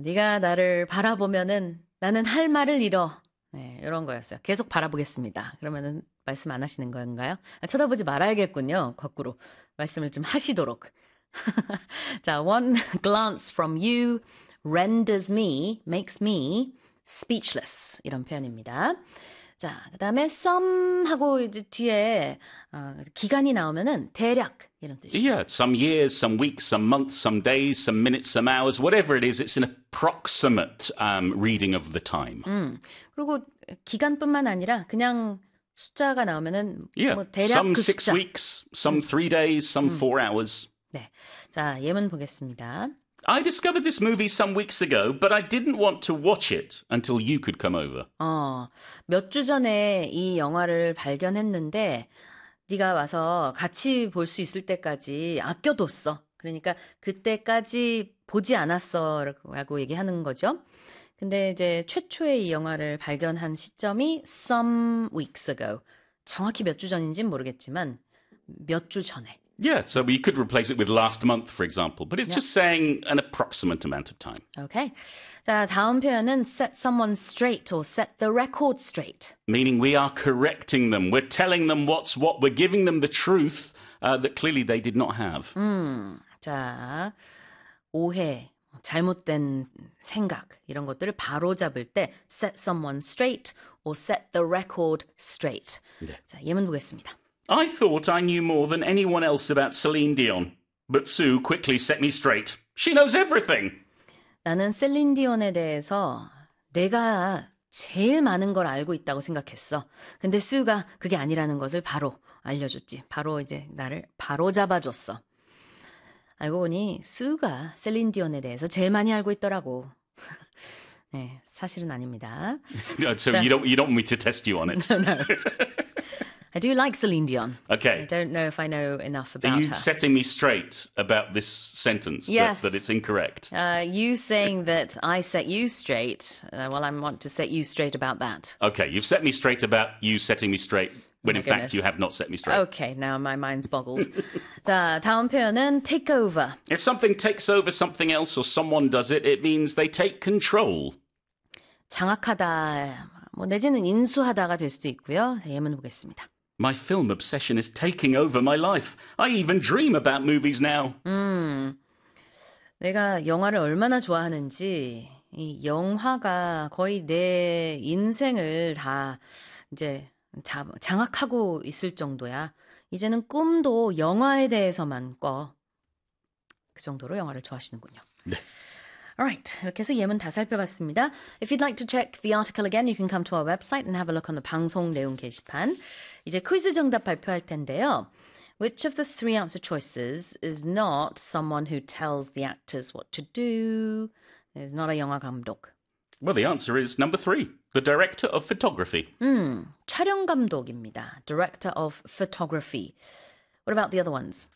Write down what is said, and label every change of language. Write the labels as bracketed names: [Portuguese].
[Korean] 네가 나를 바라보면은 나는 할 말을 잃어. 네, 이런 거였어요. 계속 바라보겠습니다. 그러면은 말씀 안 하시는 건가요? 아, 쳐다보지 말아야겠군요. 거꾸로 말씀을 좀 하시도록. 자, [English] one glance from you renders me, makes me speechless. [Korean] 이런 표현입니다. 자, 그 다음에 some 하고 이제 뒤에 기간이 나오면은 대략 이런 뜻이에요. [English] Yeah, some years, some weeks, some months, some days, some minutes, some hours, whatever it is, it's an approximate reading of the time. [Korean] 그리고 기간뿐만 아니라 그냥 숫자가 나오면은 [English] yeah. [Korean] 뭐 대략 [English] some [Korean] 그 [English] six [Korean] 숫자. [English] Weeks, some 3 days, some 4 hours. [Korean] 네, 자 예문 보겠습니다. [English] I discovered this movie some weeks ago, but I didn't want to watch it until you could come over. [Korean] 몇 주 전에 이 영화를 발견했는데 네가 와서 같이 볼 수 있을 때까지 아껴뒀어. 그러니까 그때까지 보지 않았어라고 얘기하는 거죠. 근데 이제 최초의 이 영화를 발견한 시점이 [English] some weeks ago. [Korean] 정확히 몇 주 전인지는 모르겠지만 몇 주 전에. [English] Yeah, so we could replace it with last month, for example. But it's just saying an approximate amount of time. Okay. [Korean] 자, 다음 표현은 [English] set someone straight or set the record straight. Meaning we are correcting them. We're telling them what's what. We're giving them the truth that clearly they did not have. [Korean] 자, 오해, 잘못된 생각 이런 것들을 바로잡을 때 [English] set someone straight or set the record straight. [Korean] 네. 자, 예문 보겠습니다. [English] I thought I knew more than anyone else about Celine Dion, but Sue quickly set me straight. She knows everything. [Korean] 나는 셀린 디온에 대해서 내가 제일 많은 걸 알고 있다고 생각했어. 근데 수가 그게 아니라는 것을 바로 알려줬지. 바로 이제 나를 바로 잡아줬어. 알고 보니 수가 셀린 디온에 대해서 제일 많이 알고 있더라고. 네, 사실은 아닙니다. [English] No, so [Korean] 자, [English] you don't want me to test you on it. No. I do like Celine Dion. Okay. I don't know if I know enough about her. Are you her. Setting me straight about this sentence? Yes. That it's incorrect? You saying that I set you straight, well, I want to set you straight about that. Okay, you've set me straight about you setting me straight, when oh in fact goodness. You have not set me straight. Okay, now my mind's boggled. [Korean] 자, 다음 표현은 [English] take over. If something takes over something else or someone does it, it means they take control. [Korean] 장악하다, 뭐 내지는 인수하다가 될 수도 있고요. 예문 보겠습니다. [English] My film obsession is taking over my life. I even dream about movies now. [Korean] 내가 영화를 얼마나 좋아하는지 이 영화가 거의 내 인생을 다 이제 장악하고 있을 정도야. 이제는 꿈도 영화에 대해서만 꿔. 그 정도로 영화를 좋아하시는군요. 네. [English] Alright, [Korean] 이렇게 해서 예문 다 살펴봤습니다. [English] If you'd like to check the article again, you can come to our website and have a look on the [Korean] 방송 내용 게시판. 이제 퀴즈 정답 발표할 텐데요. [English] Which of the three answer choices is not someone who tells the actors what to do? Is not a [Korean] 영화 감독. [English] Well, the answer is number three, the director of photography. [Korean] 촬영 감독입니다. [English] Director of photography. What about the other ones?